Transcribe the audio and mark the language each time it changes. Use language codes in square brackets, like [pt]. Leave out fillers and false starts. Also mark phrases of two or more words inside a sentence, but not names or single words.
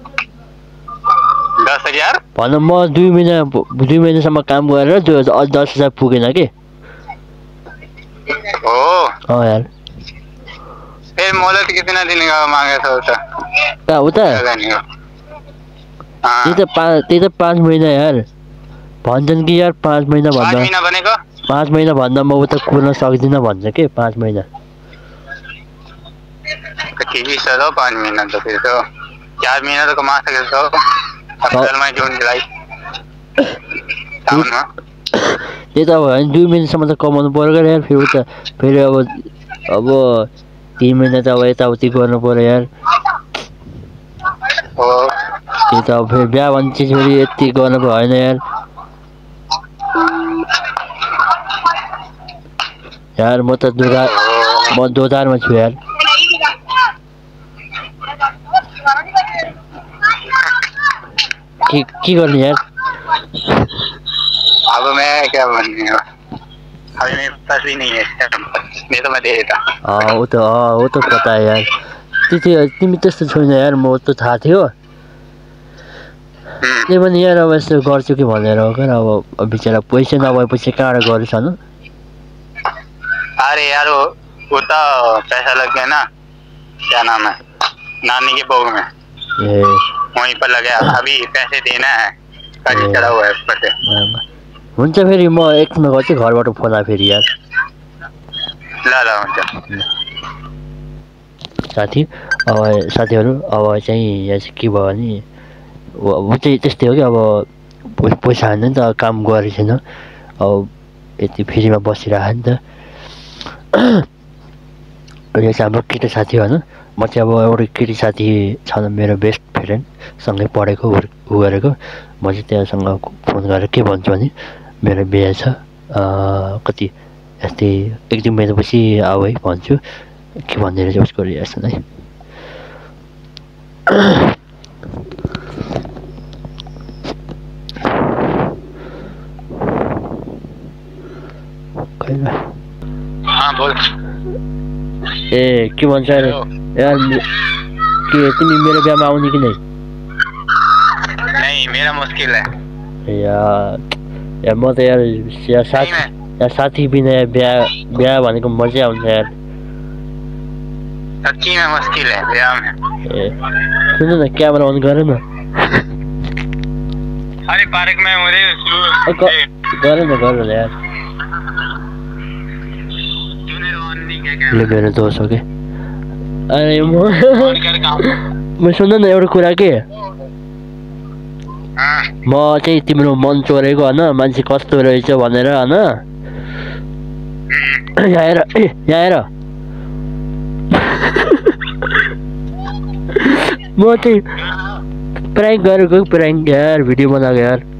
[ne] 10,000 भन म 2 महिनासम्म काम गरेर त्यो 10,000 पुगेन कि। यार [hi] फिर मोहलत कितना दिन का मांगे था [ne] उता? त्यही त 5 महिना यार भन्छन् कि यार। 5 महिना भन्दा 5 महिना भन्दा म उता कुर्न सक्दिनँ भन्छ कि 5 महिना। [hi] ठीक है सर, 5 महीना तो फिर तो 4 महीना तो कमा सकते हो। अप्रैल मई जून जुलाई [ne] त्यही त अब 2 महिनासम्म त कमाउनु पर्यो यार। फेरि उता फेरि अब 3 महिना त अब यताउति गर्नु पर्यो यार। त्यही त अब फेरि बिहा भन्ने चिज फेरि यति गर्नु भएन यार। यार म त दोधारमा छु यार। के गर्ने यार। [hi] अब मैं क्या बनने, अभी मेरे पास भी नहीं है, नहीं तो मैं दे देता। वो तो पता है [ne] यार। तिमी त्यस्तो छैन यार। म त थाहा थियो। त्यही पनि यार अब यस्तो गर्छु कि भनेर हो क्या। अब बिचरा पैसा नभएपछि कहाँबाट गर्छ न। [hi] अरे यार वो तो पैसा लग गया ना, क्या नाम है, नानी के भोग में, वहीं पर लगा। अभी पैसे देना है, कर्ज चढ़ा हुआ है उस पर से। [ne] हुन्छ फेरि म एकछिनमा गर्छु घरबाट फोन आयो फेरि यार। ल हुन्छ साथी। अब साथीहरू अब चाहिँ यहाँ चाहिँ के भयो भने ऊ चाहिँ त्यस्तै हो कि अब पैसा हाल्नु नि त, काम गरेको छैन, अब यति फ्रीमा बसिरहेको नि त। यो चाहिँ हाम्रो केटी साथी होइन, म चाहिँ अब एउटा केटी साथी छ मेरो [en] best friend, [ne] सँगै पढेको ऊ गरेको, म चाहिँ त्यहाँसँग फोन गरेर के भन्छु भने मेरो बिहे छ, कति यस्तै 1-2 महिनापछि आऊ है भन्छु, के भन्ने रहेछ उसको रिएक्सन है। [hi] हाँ बोल। [ne] ए के भन्छ अरे यार, के तिमी मेरो बिहामा आउने कि नै? [hi] नहीं, मेरा मुश्किल है [ne] यार म त यार साथी बिना बिहा भनेको मजै आउँछ यार। [hi] सच्ची में मुश्किल है ब्याह में। [ne] ए सुन न, क्यामेरा अन गर न। [hi] अरे पार्क में [ne] गर न यार। ले मेरो दोस्त हो के। अरे म सुन न एउटा कुरा के, म चाहिँ तिम्रो मन चोरेको होइन, मान्छे कस्तो रहेछ भनेर होइन, यहाँ हेर म चाहिँ प्रैंक गरेको, प्रैंक यार, भिडियो बनाएको यार।